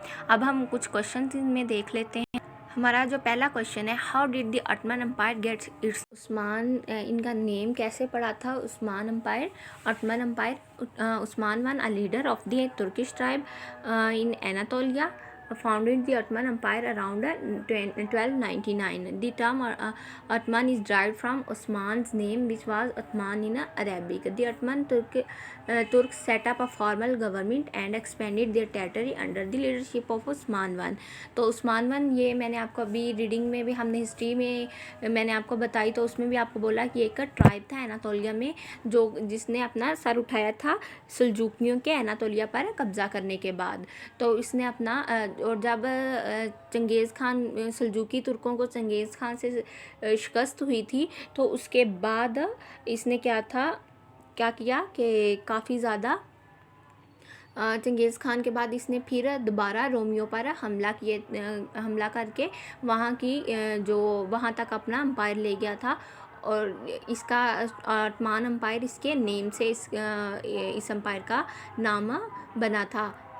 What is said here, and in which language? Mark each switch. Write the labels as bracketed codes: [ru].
[hi] अब हम कुछ क्वेश्चन में देख लेते हैं। हमारा जो पहला क्वेश्चन है, [en] how did the Ottoman empire gets its, [hi] Usman, इनका नेम कैसे पड़ा था Usman empire, ottoman empire. [en] Osman one a leader of the Turkish tribe in Anatolia, founded the Ottoman Empire around 1299. The term Ottoman is derived from Osman's name, which was Othman in Arabic. The Ottoman Turks set up a formal government and expanded their territory under the leadership of Osman I. [hi] तो Usman one, ये मैंने आपको अभी reading में भी, हमने history में मैंने आपको बताई, तो उसमें भी आपको बोला कि एक ट्राइब था एनातोलिया में जिसने अपना सर उठाया था सल्जूकियों के एनातोलिया पर कब्ज़ा करने के बाद। तो इसने अपना और जब चंगेज़ खान, सल्जूकी तुर्कों को चंगेज़ खान से शिकस्त हुई थी, तो उसके बाद इसने क्या किया कि काफ़ी ज़्यादा चंगेज़ खान के बाद इसने फिर दोबारा रोमियो पर हमला करके वहाँ तक अपना एम्पायर ले गया था, और इसका ऑटोमन एम्पायर इसके नेम से इस एम्पायर का नाम बना था।